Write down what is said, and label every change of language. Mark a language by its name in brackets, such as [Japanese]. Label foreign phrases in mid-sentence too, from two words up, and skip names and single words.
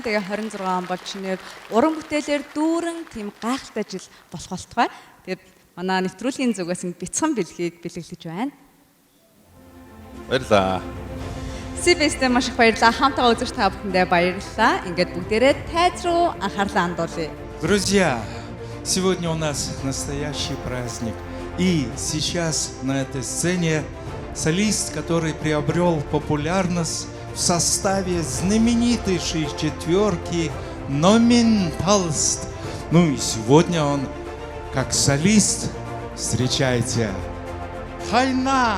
[Mongolian] Тэгээ 26 он бол чиний уран бүтээлээр дүүрэн тийм гайхалтай жил болох болтугай. Тэгээд манай нэвтрүүлгийн зүгээс энэ бяцхан бэлгийг бэлэглэж байна. Баярлалаа. CBS-тэй маш их баярлалаа. Хамтаа үзэж та бүхэндээ баярлалаа. Ингээд бүгдээрээ тайз руу анхаарлаа хандуулъя. [Russian] Друзья, сегодня у нас настоящий праздник. И сейчас на этой сцене солист, который приобрел популярность в составе знаменитейшей четверки Номенталст. Ну и сегодня он как солист. Встречайте Хайна.